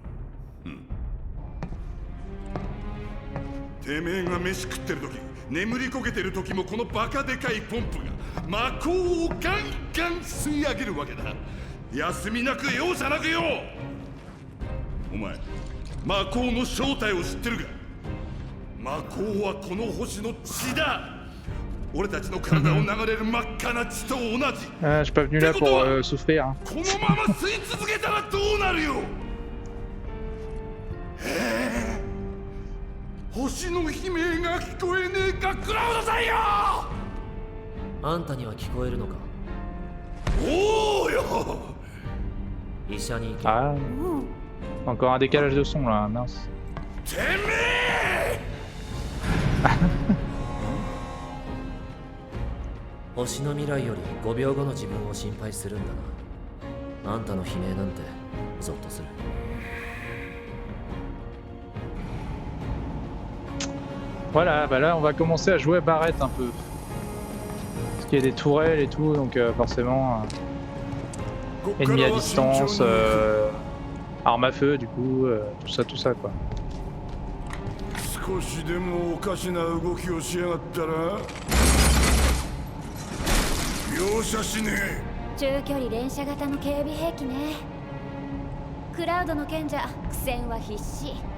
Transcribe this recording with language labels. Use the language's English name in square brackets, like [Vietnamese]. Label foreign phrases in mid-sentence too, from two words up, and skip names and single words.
[Japanese] てめえが飯食ってる時、眠りこけてる時もこのバカでかいポンプが魔法をガンガン吸い上げるわけだ。休みなく容赦なくよ。お前魔法の正体を知ってるか。魔法はこの星の血だ。俺たちの体を流れる真っ赤な血と同じ。 [French] Ah, je suis pas venu là pour souffrir. Hein. [Japanese] このまま吸い続けたらどうなるよ。星の悲鳴が聞こえねえか、クラウドさんよ。あんたには聞こえるのか。おおよ。医者に行け。 [French] Ah, encore un décalage de son là, mince. [Japanese] てめえ。星の未来より5秒後の自分を心配するんだな。あんたの悲鳴なんてゾッとする。 [French] Voilà, bah là on va commencer à jouer Barrett un peu. Parce qu'il y a des tourelles et tout, donc forcément ennemi à distance, arme à feu du coup, tout ça quoi. [Japanese] 少しでもおかしな動きをしやがったら容赦しねえ。中距離連射型の警備兵器ね。クラウドの賢者苦戦は必至。